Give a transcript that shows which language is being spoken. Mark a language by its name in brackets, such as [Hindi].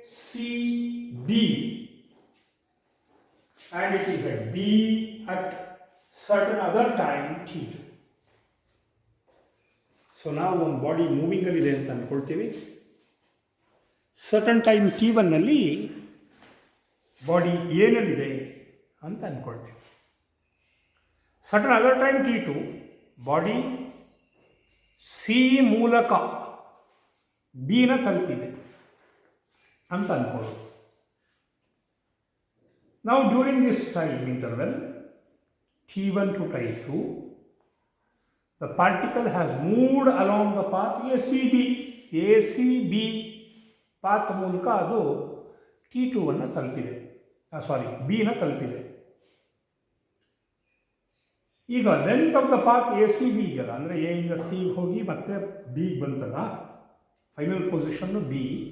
[English] ACB, and it is at B at certain other time t2. [Kannada] So ನಾವು ಒಂದು body ಮೂವಿಂಗಲ್ಲಿದೆ ಅಂತ ಅಂದ್ಕೊಳ್ತೀವಿ. [English] certain time [Kannada] t1ನಲ್ಲಿ body ಏನಲ್ಲಿದೆ ಅಂತ ಅಂದ್ಕೊಳ್ತೀವಿ. [English] certain other time [Kannada] t2 body C ಮೂಲಕ ಬಿನ ತಲುಪಿದೆ ಅಂತ ಅಂದ್ಕೊಳ್ಳೋದು. ನಾವು [English] During this time interval t1 to t2, the particle has moved along the path ACB. [Kannada] ACB path ಮೂಲಕ ಅದು t2ವನ್ನು ತಲುಪಿದೆ, ಬಿನ ತಲುಪಿದೆ. ಈಗ [English] length of the path ACB [Kannada] ಇದೆಯಲ್ಲ, ಅಂದರೆ ಎ ಇಂದ ಸಿ ಹೋಗಿ ಮತ್ತೆ ಬಿಗೆ ಬಂತಲ್ಲ, ಫೈನಲ್ ಪೊಸಿಷನ್ನು ಬಿ.